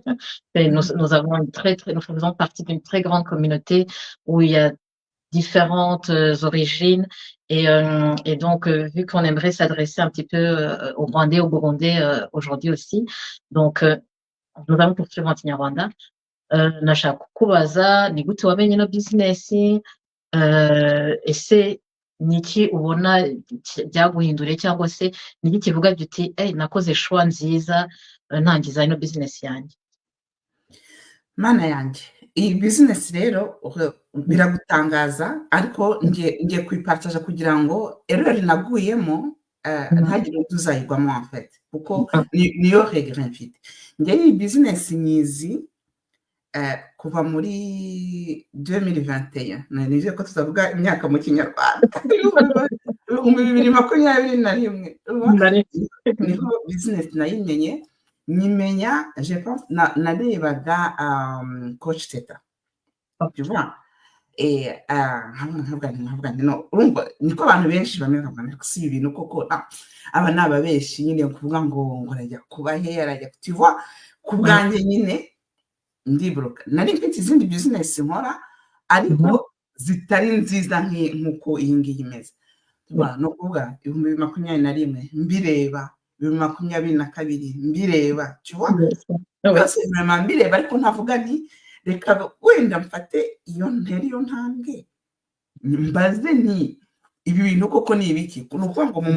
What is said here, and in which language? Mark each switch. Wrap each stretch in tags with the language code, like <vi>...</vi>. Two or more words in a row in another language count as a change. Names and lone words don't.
<fr>Et nous avons nous faisons partie d'une très grande communauté où il y a différentes origines. Et donc, vu qu'on aimerait s'adresser un petit peu aux Rwandais, aux Burundais aujourd'hui aussi, donc nous allons poursuivre en Kinyarwanda.</fr> <rw>Nashaka kukubaza ni gute wamenye ino bizinesi, ese ni iki ubona byaguhinduriye cyangwa se ni iki kivuga giti nakoze shuwa nziza ntangiza ino bizinesi yanjye. Mana yanjye iyi bizinesi rero biragutangaza ariko ngiye kuyipartaja kugira ngo erreur naguyemo ntagire undi uzayigwamo</rw> <fr>en fait</fr> <rw>kuko niyo regret mfite. Njye iyi bizinesi nyizi kuva muri 2021 nizeye ko tutavuga imyaka mu kinyarwanda ibihumbi 2021 niho bizinesi nayimenye nyimenya</rw> <fr>je pense</fr> <rw>narebaga coach Teta</rw> <fr>tu vois et</fr> <rw>nkavuga nti no urumva niko abantu benshi bamwe nkavuga si ibintu koko aba ni ababeshi nyine kuvuga ngo arajya kuba he arajya</rw> <fr>tu vois</fr> <rw>ku bwanjye nyine ndiboroka nari mfite izindi bizinesi nkora ariko zitari nziza nk'uko iyi ngiyi imeze no kuvuga 2021 mbireba 2022 mbireba cyuwa byose vraiment mbireba ariko ntavuga nti reka wenda mfate iyo ntambwe mbaze nti ibi bintu koko ni ibiki ni ukuvuga ngo mu</rw>